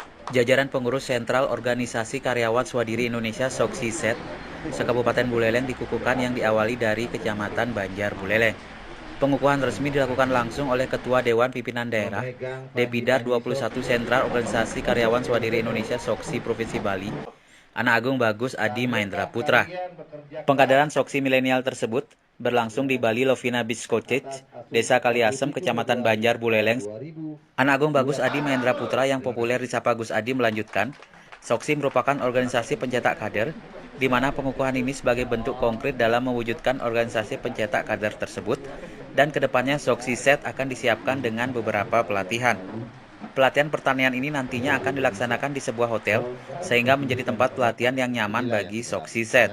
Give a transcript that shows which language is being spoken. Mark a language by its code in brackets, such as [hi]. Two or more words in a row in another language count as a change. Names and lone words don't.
[id] Jajaran pengurus sentral Organisasi Karyawan Swadiri Indonesia (SOKSISET) se-Kabupaten Buleleng dikukuhkan yang diawali dari Kecamatan Banjar Buleleng. Pengukuhan resmi dilakukan langsung oleh Ketua Dewan Pimpinan Daerah, Depidar 21 Sentral Organisasi Karyawan Swadiri Indonesia (SOKSI) Provinsi Bali, Anak Agung Bagus Adi Mahendra Putra. Pengkaderan SOKSI milenial tersebut berlangsung di Bali Lovina Beach Cottage, Desa Kaliasem, Kecamatan Banjar Buleleng. Anak Agung Bagus Adi Mahendra Putra yang populer disapa Gus Adi melanjutkan, SOKSI merupakan organisasi pencetak kader, di mana pengukuhan ini sebagai bentuk konkret dalam mewujudkan organisasi pencetak kader tersebut, dan kedepannya SOKSISET akan disiapkan dengan beberapa pelatihan. Pelatihan pertanian ini nantinya akan dilaksanakan di sebuah hotel, sehingga menjadi tempat pelatihan yang nyaman bagi SOKSISET.